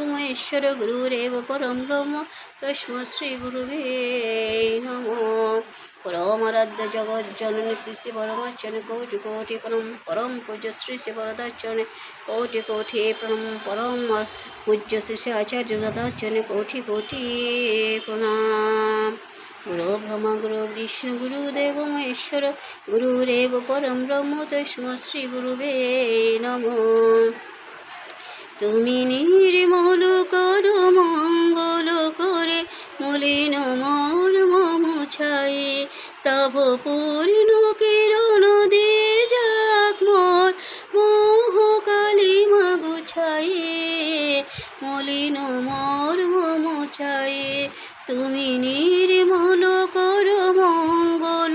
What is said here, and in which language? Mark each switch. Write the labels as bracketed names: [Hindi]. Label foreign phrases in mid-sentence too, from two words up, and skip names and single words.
[Sanskrit] महेश्वर गुरुरेव परम ब्रह्म तस्मै श्री गुरुवे नमो परमाराध्य जगज्जननी श्री श्री परमार्चने कोटि कोटि परम पूज्य श्री श्री वरदार्चने कोटि कोटि परम पूज्य श्री श्री आचार्य वरदार्चने कोटि कोटि प्रणाम गुरु ब्रह्मा गुरु विष्णु गुरुदेव महेश्वर गुरुरेव परम ब्रह्म तस्मै श्री गुरुवे नमो [Bangla] তুমি নির্মল করো মঙ্গল করে মলিন মন মুছায়ে তব পূর্ণ কিরণ দিয়ে যাক মোর মোহ কালিমা গুছায়ে মলিন মোর মুছায়ে তুমি নির্মল করো মঙ্গল